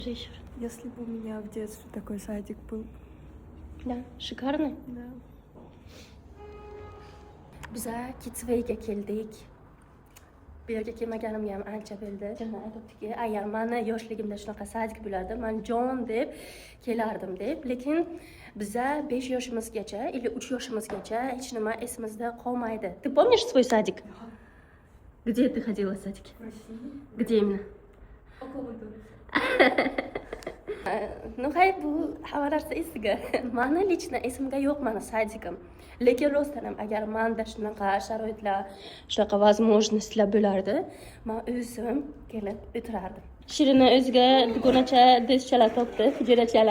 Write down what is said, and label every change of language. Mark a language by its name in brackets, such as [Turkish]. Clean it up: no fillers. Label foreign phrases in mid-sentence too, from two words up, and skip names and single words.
[Russian] Если бы у меня в детстве такой садик был. Да, шикарный. Да. [Uzbek] Biza Kidswayga keldik. Bu yerga kelmaganimga ham ancha bo'ldi. Jana aytibdiki, agar meni yoshligimda shunaqa sadik bo'lardi, men jon deb kelardim deb. Lekin biza 5 yoshimizgacha, или 3 yoshimizgacha hech nima esimizda qolmaydi. [Russian] Ты помнишь свой садик? Где ты ходила в садик? В России. Где именно? Около дома. Ну, [Uzbek] hay bu hamma narsa esiga. Meni lично esimga yo'q meni sadikim. Lekin rostdan ham agar menda shunaqa sharoitlar, shunaqa возможностьlar bo'lardi, men o'zim kelib o'tirardim. Shirina o'ziga dugonacha dizchalar topdi, hujrachalar.